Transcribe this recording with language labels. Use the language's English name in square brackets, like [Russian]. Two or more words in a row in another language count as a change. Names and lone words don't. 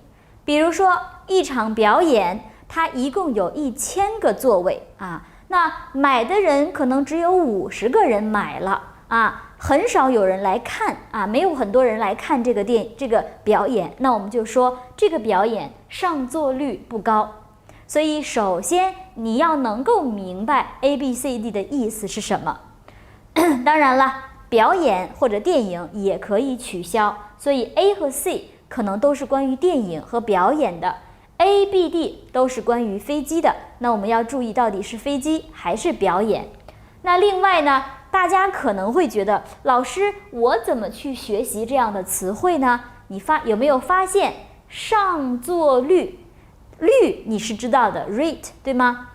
[Chinese] 比如說一場表演，它一共有1000個座位那買的人可能只有50个人買了很少有人来看没有很多人来看这个表演，那我們就說這個表演上座率不高。所以首先你要能夠明白 A、B、C、D 的意思是什麼。當然了，表演或者電影也可以取消，所以 A 和 C 可能都是關於電影和表演的。A、B、D 都是關於飛機的，那我們要注意到底是飛機還是表演。那另外呢，大家可能會覺得，老師，我怎麼去學習這樣的詞彙呢？你有沒有發現上座率？率你是知道的 rate 對嗎？